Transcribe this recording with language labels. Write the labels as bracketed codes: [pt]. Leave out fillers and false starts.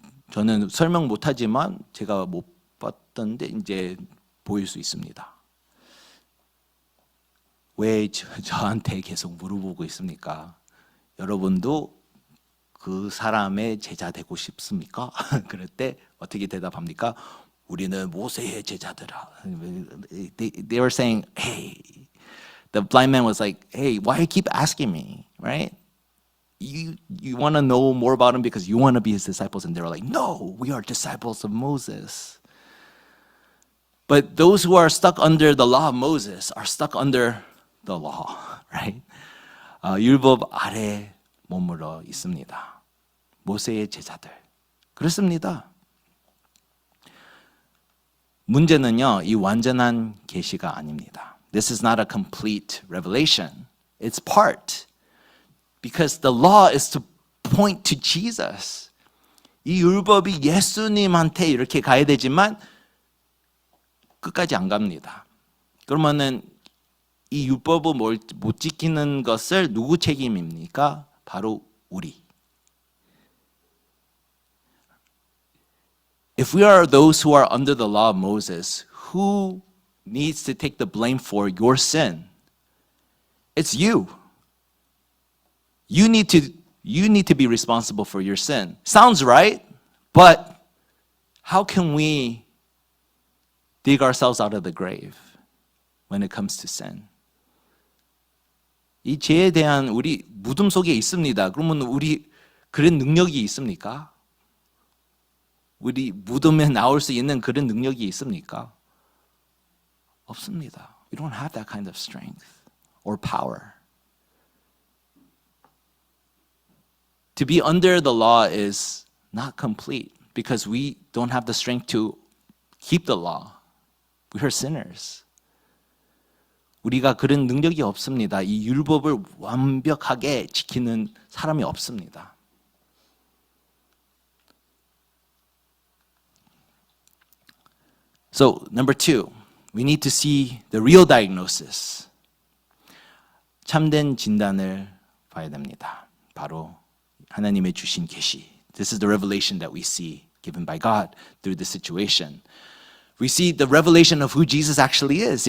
[ko] 저는 설명 못하지만 제가 못 봤던데 이제 보일 수 있습니다. 왜 저한테 계속 물어보고 있습니까? 여러분도 그 사람의 제자 되고 싶습니까? 그럴 때 어떻게 대답합니까? 우리는 모세의 제자들아. [en] They were saying, hey, the blind man was like, hey, why you keep asking me, right? You want to know more about him because you want to be his disciples. And they were like, no, we are disciples of Moses. But those who are stuck under the law of Moses are stuck under the law, right? [ko] 율법 아래 머물러 있습니다. 모세의 제자들. 그렇습니다. 문제는요, 이 완전한 계시가 아닙니다. [en] This is not a complete revelation. It's part. Because the law is to point to Jesus. [ko] 이 율법이 예수님한테 이렇게 가야 되지만 끝까지 안 갑니다. 그러면은 이 율법을 못 지키는 것을 누구 책임입니까? 바로 우리. [en] If we are those who are under the law of Moses, who needs to take the blame for your sin? It's you. You need to be responsible for your sin. Sounds right, but how can we dig ourselves out of the grave when it comes to sin? [ko] 이 죄에 대한 우리 무덤 속에 있습니다. 그러면 우리 그런 능력이 있습니까? 우리 무덤에 나올 수 있는 그런 능력이 있습니까? 없습니다. [en] We don't have that kind of strength or power. To be under the law is not complete because we don't have the strength to keep the law. We are sinners. [ko] 우리가 그런 능력이 없습니다. 이 율법을 완벽하게 지키는 사람이 없습니다. [en] So, number two, we need to see the real diagnosis. [ko] 참된 진단을 봐야 됩니다. 바로 하나님의 주신 계시. [en] This is the revelation that we see given by God through this situation. We see the revelation of who Jesus actually is.